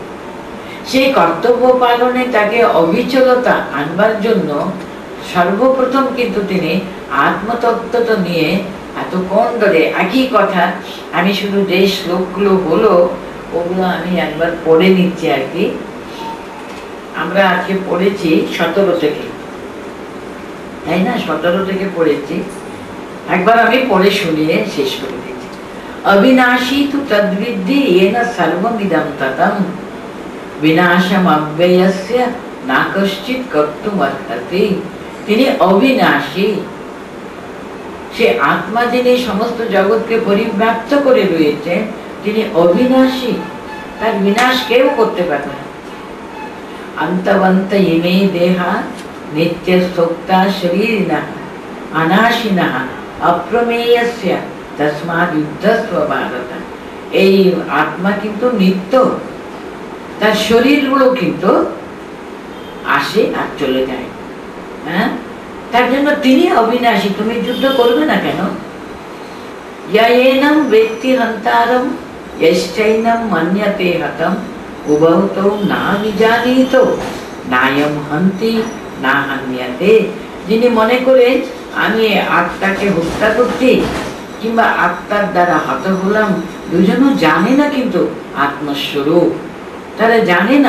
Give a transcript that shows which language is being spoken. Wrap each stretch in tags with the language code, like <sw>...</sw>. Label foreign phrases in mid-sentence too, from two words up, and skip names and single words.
<bn>সেই কর্তব্য পালনে তাকে অবিচলতা আনবার জন্য সর্বপ্রথম কিন্তু তিনি আত্মতত্ত্বটা নিয়ে এতক্ষণ ধরে একই কথা, আমি শুধু যে শ্লোকগুলো হলো ওগুলো আমি একবার পড়ে নিচ্ছি আর কি। আমরা আজকে পড়েছি 17 থেকে, তাই না? 17 থেকে পড়েছি, একবার আমি পড়ে শুনিয়ে শেষ করে দিচ্ছি।</bn> <sa>অবিনাশী তু তদ্বিদ্ধি येन सर्वमिदं ततं বিনাশম অব্যয়স্য না কশ্চিৎ কর্তুমর্হতি।</sa> <bn>তিনি অবিনাশী, সে আত্মা যিনি সমস্ত জগৎকে পরিব্যাপ্ত করে রয়েছেন, তিনি অবিনাশী, তার বিনাশ কেউ করতে পারবে না।</bn> <sa>অন্তবন্ত ইমে দেহা নিত্য সোক্তা শরীরিণঃ অনাশিনঃ অপ্রমেয়স্য তস্মাৎ যুদ্ধস্ব ভারত।</sa> <bn>এই আত্মা কিন্তু নিত্য, তার শরীরগুলো কিন্তু আসে আর চলে যায়, হ্যাঁ, তার জন্য তিনি অবিনাশী। তুমি যুদ্ধ করবে না কেন?</bn> <sa>येनं वेत्ति हन्तारं यश्चैनं मन्यते हतं उभौ না বিজানীতো নায়ম হন্তি না হান্যতে।</sa> <bn>যিনি মনে করেন আমি আত্মাকে হত্যা করছি কিংবা আত্মার দ্বারা হত হলাম, দুজনও জানে না কিন্তু আত্মস্বরূপ, তারা জানে না।</bn>